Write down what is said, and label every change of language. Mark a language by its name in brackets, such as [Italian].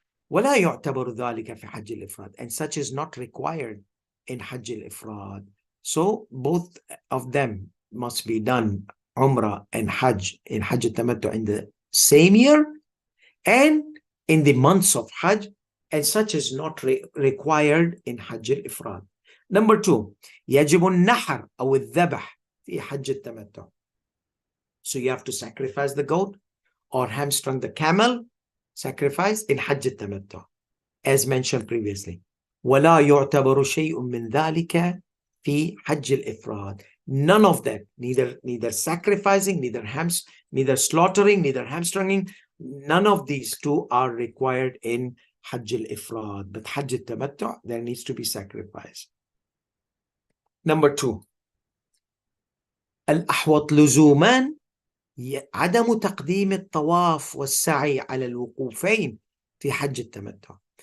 [Arabic] ولا يعتبر ذلك في حج الإفراد, [English] and such is not required in Hajj al-Ifrad. So both of them must be done, Umrah and Hajj, in Hajj al-Tamattu in the same year and in the months of Hajj, and such is not required in Hajj al-Ifrad. Number two, [Arabic] يجب النحر أو الذبح في حج التمتع. [English] So you have to sacrifice the goat or hamstring the camel, sacrifice in Hajj al-Tamattu, as mentioned previously. [Arabic] ولا يعتبر شيء من ذلك في حج الإفراد. [English] None of that, neither sacrificing, neither slaughtering, neither hamstringing, none of these two are required in Hajj al-Ifrad. But Hajj al-Tamattu, there needs to be sacrifice. Number two, [Arabic] الأحوط لزوما عدم تقديم الطواف والسعي على الوقوفين في حج التمتع.